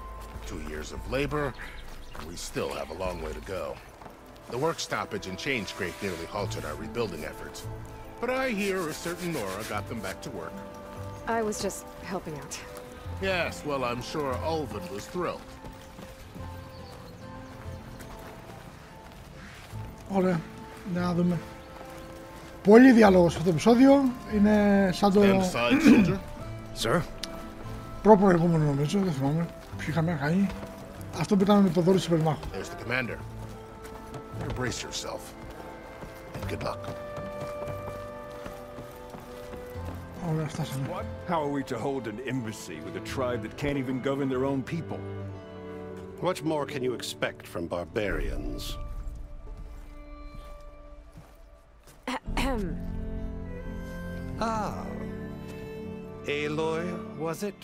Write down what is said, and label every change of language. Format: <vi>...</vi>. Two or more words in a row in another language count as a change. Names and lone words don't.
<en>2 years of labor, and we still have a long way to go. The work stoppage and change crate nearly halted our rebuilding efforts. But I hear a certain Nora got them back to work. I was just helping out. Yes, well, I'm sure Ulvin was thrilled.</en> <el>Ωραία, να δούμε. Πολύ διάλογο σε αυτό το επεισόδιο. Είναι σαν το...</el> <en>Sir?</en> <el>Προηγούμενο νομίζω, δεν θυμάμαι. Ποιο είχαμε κάνει. Αυτό που ήταν με το δώρο υπερμάχου.</el> <en>There's the commander. Better brace yourself. And good luck.</en> <el>Ωραία, φτάσαμε.</el> <en>How are we to hold an embassy with a tribe that can't even govern their own people? What more can you expect from barbarians? Ah. Aloy, was it?</en>